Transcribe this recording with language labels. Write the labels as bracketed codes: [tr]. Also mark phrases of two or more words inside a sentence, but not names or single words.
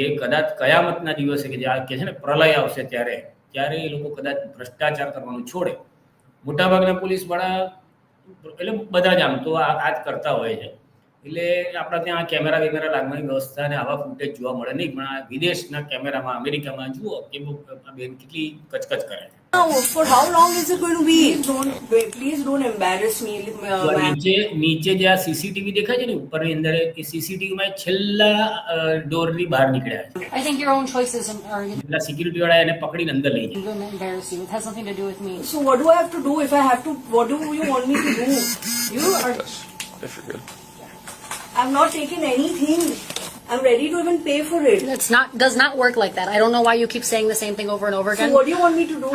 [gu] એ કદાચ કયામતના દિવસે કે જે કે છે ને પ્રલય આવશે ત્યારે એ લોકો કદાચ ભ્રષ્ટાચાર કરવાનું છોડે. મોટાભાગના પોલીસવાળા એટલે બધા જ આમ તો આ જ કરતા હોય છે. એટલે આપણા ત્યાં કેમેરા વેમેરા લાગવાની વ્યવસ્થા અને આવા ફૂટેજ જોવા મળે નહીં, પણ આ વિદેશના કેમેરામાં અમેરિકામાં જુઓ કે બેન કેટલી કચકચ કરે છે. [en] Now, for how long is it going to be? Please don't embarrass me. [gu] નીચે જે આ સીસીટીવી દેખાય છે ને ઉપરની અંદર, એ સીસીટીવીમાં છેલ્લા ડોરની બહાર નીકળ્યા છે. [en] I think your own choices are [gu] પેલા સિક્યુરિટી વાળા એને પકડીને અંદર લઈ જાય. [en] going to embarrass you. It has nothing to do with me. So what do I have to do if I have to? What do you want me to do? You are. If you're good. I'm not taking anything. I'm ready to even pay for it. Does not work like that. I don't know why you keep saying the same thing over and over So again. what do you want me to do?